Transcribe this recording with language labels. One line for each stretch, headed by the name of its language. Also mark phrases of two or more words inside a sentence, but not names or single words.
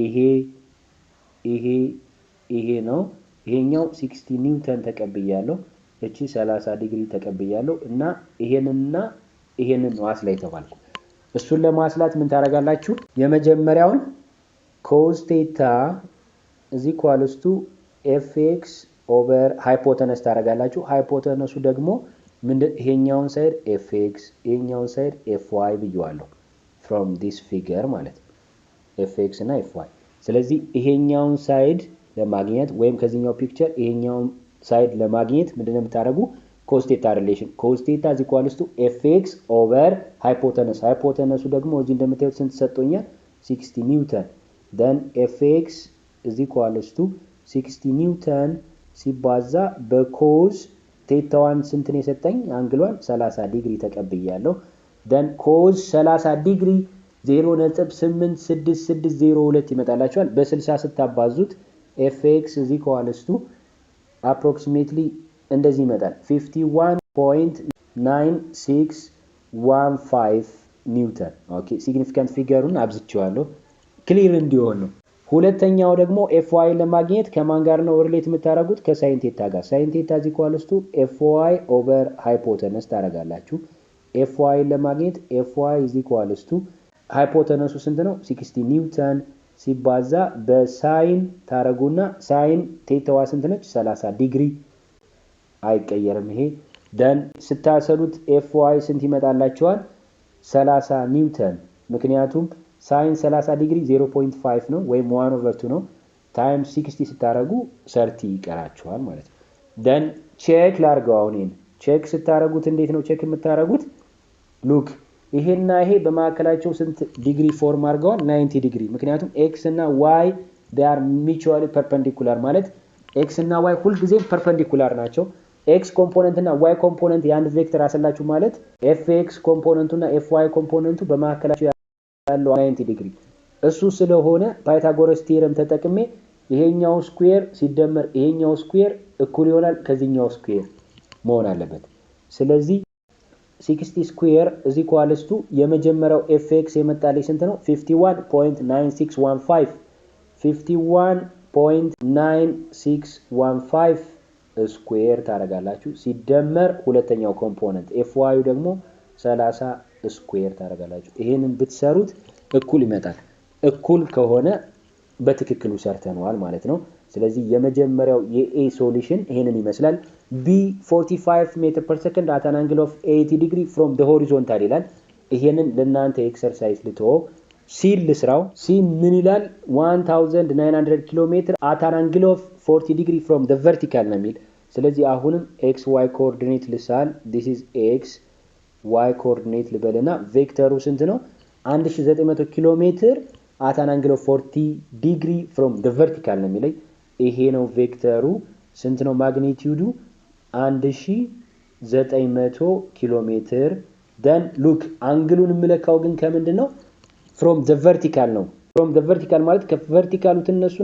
Amharic: ይሄ ነው ይሄኛው 60 ኒውተን ተቀብያለሁ እቺ 30 ዲግሪ ተቀብያለሁ እና ይሄንን ነው አስላይ ተባልኩ እሱን ለማስላት ምን ታረጋላችሁ የመጀመሪያውን
English: cos theta is equal to fx over hypotenuse
Amharic: ታረጋላችሁ ሃይፖተነሱ ደግሞ ይሄኛውን ሳይድ fx ይሄኛውን ሳይድ fy ብየዋለሁ
English: from this figure
Amharic: ማለት fx እና fy ስለዚህ ይሄኛውን ሳይድ ለማግኘት ወይም ከዚህኛው ፒክቸር ይሄኛውን ሳይድ ለማግኘት ምንድነው የምታደርጉ
English: cos theta relation cos theta is equals to fx over hypotenuse hypotenuse
Amharic: ደግሞ እዚህ እንደምታዩት ስንት ሰጥቶኛል 60 ኒውተን
English: then fx is equals to
Amharic: 60 ኒውተን ሲባዛ በcos theta 1 ስንት ነው የሰጠኝ አንግሏን 30 ዲግሪ ተቀብያለሁ
English: then cos
Amharic: 30 ዲግሪ 0.8662 ይመጣላችኋል በ60 ስታባዙት
English: fx is equals to approximately
Amharic: እንደዚህ ይመጣል 51.9615 ኒውተን ኦኬ
English: significant figure
Amharic: አብዝቼዋለሁ ክሊር እንዲሆን ነው ሁለተኛው ደግሞ fy ለማግኘት ከማን ጋር ነው ሪሌት የምታደርጉት ከሳይን ቴታ ጋር
English: sine theta is equals to fy over hypotenuse
Amharic: ታደርጋላችሁ fy ለማግኘት
English: fy is equals to hypotenuse
Amharic: ስንት ነው 60 ኒውተን ሲባዛ በሳይን ታረጉና
English: sine theta
Amharic: ስንት ነች 30 ዲግሪ አይቀየርም ይሄ then ስታሰሉት fy ስንት ይመጣላችኋል 30 ኒውተን ምክንያቱም ሳይን 30 ዲግሪ 0.5 ነው ወይም 1/2 ነው ታይም 60 ስታረጉ 30 ይቀራችኋል ማለት ነው then ቼክ ላርገው አሁን ቼክ ስታረጉት እንዴት ነው ቼክ የምታረጉት ሉክ ይሄና ይሄ በማከላቸው ስንት ዲግሪ ፎርም አድርገዋል 90 ዲግሪ ምክንያቱም x እና y
English: they are mutually perpendicular
Amharic: ማለት x እና y ሁሉ ጊዜ ፐርፔንዲኩላር ናቸው x ኮምፖነንት እና y ኮምፖነንት የአንድ ቬክተር አሰላችሁ ማለት fx ኮምፖነንቱ እና fy ኮምፖነንቱ በማከላቸው ያለው 90 ዲግሪ እሱ ስለሆነ ፓይታጎረስ ቲዮረም ተጠቅሜ ይሄኛው ስኩዌር ሲደመር ይሄኛው ስኩዌር እኩል ይሆናል ከዚህኛው ስኩዌር መሆን አለበት ስለዚህ 60
English: square is equals to
Amharic: የመጀመሪያው fx የመጣልኝ ስንት ነው 51.9615 51.9615 ስኩዌር ታረጋላችሁ ሲደመር ሁለተኛው ኮምፖነንት fy ደግሞ 30 ስኩዌር ታረጋላችሁ ይሄንን ብትሰሩት እኩል ይመጣል እኩል ከሆነ በትክክሉ ሰርተናል ማለት ነው ስለዚህ የመጀመሪያው የኤ
English: ሶሉሽን
Amharic: ይሄንን ይመስላል
English: b 45 meter per second at an angle of 80 degree from the horizontal ይላል
Amharic: ይሄንን ለናንተ ኤክሰርሳይዝ ልተው ሲል ልስራው ሲ ምን ይላል 1900 ኪሎ ሜትር
English: at an angle of 40 degree from the vertical
Amharic: ነው የሚል ስለዚህ አሁንም xy ኮኦርዲኔት ልሳል
English: this is x y
Amharic: ኮኦርዲኔት ልበልና ቬክተሩ ስንት ነው 1900 ኪሎ ሜትር
English: at an angle of 40 degree from the vertical
Amharic: ነው የሚለኝ ይሄ ነው ቬክተሩ ስንት ነው ማግኒቲዩዱ 1900 ኪሎ ሜትር
English: then look
Amharic: አንግሉን ምለካው ግን ከምንድነው
English: from the vertical
Amharic: ነው
English: from the vertical
Amharic: ማለት ከቨርቲካሉ ተነሱና